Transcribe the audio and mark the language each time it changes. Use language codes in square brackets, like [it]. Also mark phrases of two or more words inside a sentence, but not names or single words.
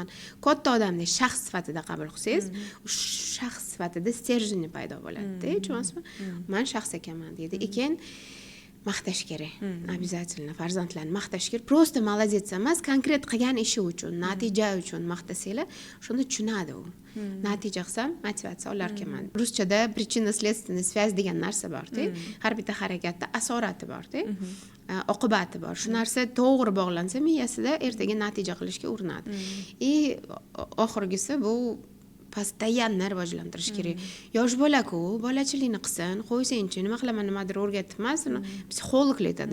[uz] Katta odamni shaxs sifatida qabul qilsangiz, shaxs sifatida stержень paydo bo'ladi-da, tushunasizmi? Men shaxs ekanman deydi. Ekan maqtash kerak. Обязательно farzandlarni maqtash kerak. [ru] Просто молодец [uz] emas, konkret qilgan ishi uchun, natija uchun maqtasanglar, shunda tushunadi u. Natija qilsam, motivatsiya olar ekanman. Ruschada [ru] причинно-следственная связь [uz] degan narsa bor-da. Har bitta harakatda asorati bor-da. Oqibati bor. Shu narsa to'g'ri bog'lansa, miyasida ertaga natija qilishga urinadi. Oxirgisi bu постоянно rivojlantirish kerak. Yosh bola-ku, bolachilikni qilsin, qo'ysangchi, nima qilaman, nimadir o'rgatib emas, uni psixologlar aytadi.